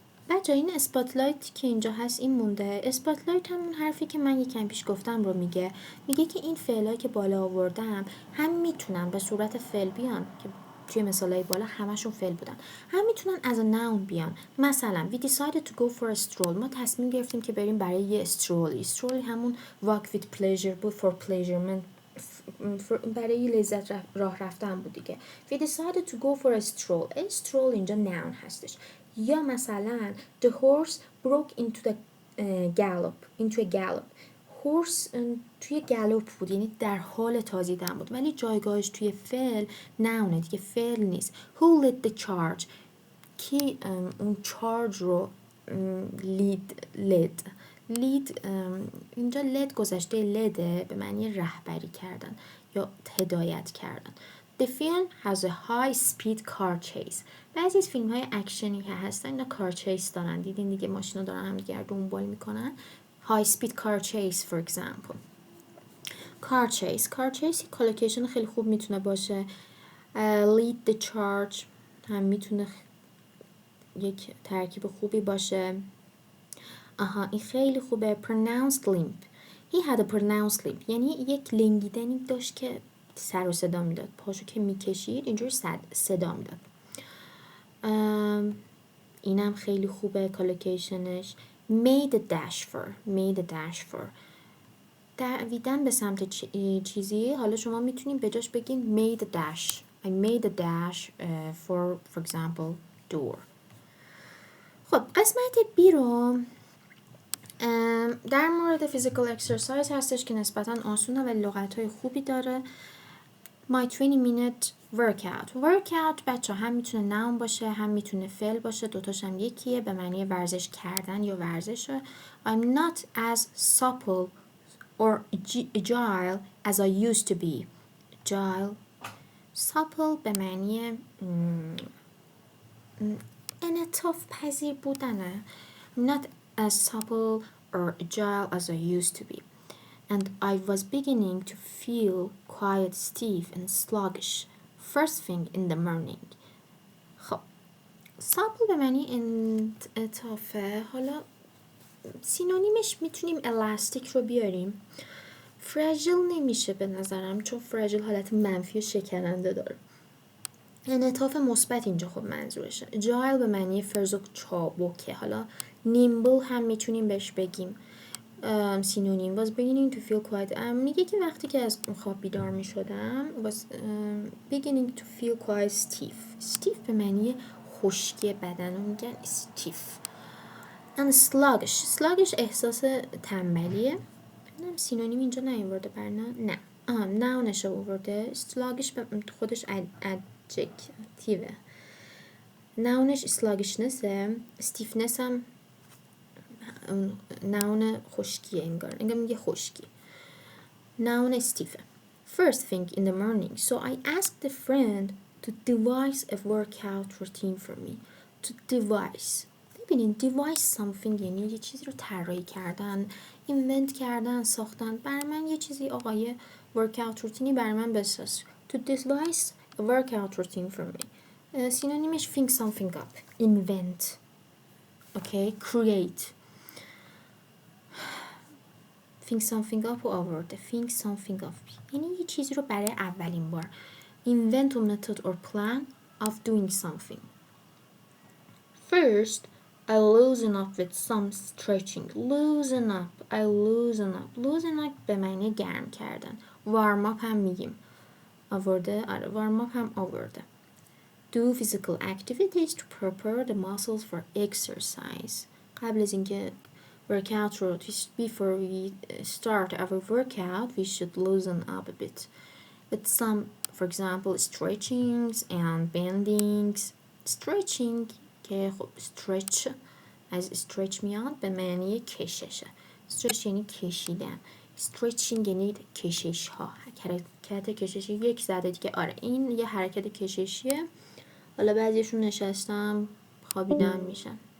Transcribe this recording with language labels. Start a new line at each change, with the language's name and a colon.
Persian: بچه این اسپاتلایت که اینجا هست این مونده. اسپاتلایت همون حرفی که من یکم پیش گفتم رو میگه که این فعلایی که بالا آوردم هم میتونن به صورت فعل بیان که توی مثالای بالا همشون فعل بودن، هم میتونن از noun بیان.
English: مثلا we decided to go for a stroll.
Persian: ما تصمیم گرفتیم که بریم برای یه استرولی همون
English: walk with pleasure
Persian: بود. for pleasure برای لذت راه رفتن بود دیگه.
English: we decided to go for a stroll.
Persian: اینجا noun هستش.
English: یا مثلا the horse broke into a gallop.
Persian: horse توی گالوپ بود، یعنی در حال تازیدن بود، ولی جایگاهش توی فعل نونه دیگه، فعل نیست.
English: who led the charge.
Persian: کی اون چارج رو lead اینجا led گذشته لده به معنی رهبری کردن یا هدایت کردن.
English: The film has a high speed car chase.
Persian: بعضی از فیلم های اکشنی که هستن اینا کار چیس دارن، دیدین دیگه ماشینا دارن هم دیگه دنبال میکنن.
English: high speed car chase for example.
Persian: car chase کالوکیشن خیلی خوب میتونه باشه.
English: lead the charge
Persian: هم میتونه یک ترکیب خوبی باشه. این خیلی خوبه.
English: pronounced limp he had a pronounced lip.
Persian: یعنی یک لنگیدنی داشت که سر و صدا میداد. پاشو که میکشید اینجور صدا میداد. اینم خیلی خوبه کالوکیشنش.
English: made a dash for
Persian: دویدن به سمت چیزی. حالا شما میتونید به جاش بگین made a dash.
English: I made a dash for example door.
Persian: خب قسمت B رو در مورد فیزیکال اکسرسایز هستش که نسبتاً آسونه و لغت‌های خوبی داره.
English: My 20 minute workout
Persian: بچه هم میتونه noun باشه هم میتونه فعل باشه، دوتاش هم یکیه، به معنی ورزش کردن یا ورزشه.
English: I'm not as supple or agile as I used to be.
Persian: agile supple به معنی انعطاف پذیر بودنه.
English: I'm not as supple or agile as I used to be. And I was beginning to feel quite stiff and sluggish first thing in the morning.
Persian: خب supple به معنی انعطافه. حالا سینونیمش میتونیم elastic رو بیاریم. fragile نمیشه به نظرم، چون fragile حالت منفی و شکننده داره. انعطاف مثبت اینجا خب منظورشه. agile به معنی فرز و چابکه. حالا nimble هم میتونیم بهش بگیم سینونیم.
English: was beginning to feel quite
Persian: میگه که وقتی که از خواب بیدار می شدم
English: was beginning to feel quite stiff
Persian: به معنی خشکی بدن رو میگن stiff. and sluggish احساس تنبلیه. ببینم سینونیم اینجا نیاورده نه ناونش رو آورده. sluggish خودش adjectiveه. ناونش sluggishnessه. stiffness هم noun خشکیه. انگار میگه خشکی. noun stiff.
English: first thing in the morning so I asked a friend to devise a workout routine for me.
Persian: to devise ببینین devise something یعنی یه چیزی رو طراحی کردن، invent کردن، ساختن. برای من یه چیزی آقای workout روتینی برای من بساز.
English: to devise a workout routine for me. سینونیمش think something up, invent, okay, create. think something up و آورده.
Persian: think something up یعنی یه چیزی رو برای اولین بار.
English: invent a method or plan of doing something. first I loosen up with some stretching.
Persian: loosen up به معنی گرم کردن. warm up هم میگیم. آورده؟ آره warm up هم آورده.
English: do physical activities to prepare the muscles for exercise.
Persian: قبل از اینکه
English: workout رو before we start our workout we should loosen up a bit with some for example stretchings and bendings.
Persian: stretching که خب stretch از stretch میاد به معنی کششه. stretch یعنی کشیدن. stretching یعنی کشش ها، حرکت کششی. یک زده دیگه. آره این یه حرکت کششیه. حالا بعضیشون نشستم خوابیدن میشن.